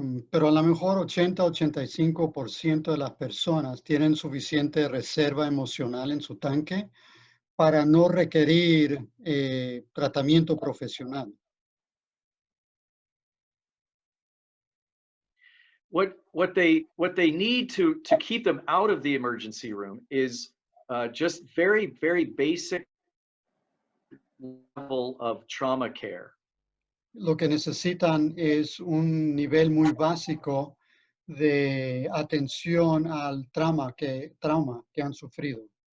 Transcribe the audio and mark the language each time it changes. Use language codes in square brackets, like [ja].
[es] Pero a lo mejor 80-85% de las personas tienen suficiente reserva emocional en su tanque para no requerir tratamiento profesional. [en] what they need to keep them out of the emergency room is just very, very basic level of trauma care. [es] Lo que necesitan es un nivel muy básico de atención al trauma que han sufrido.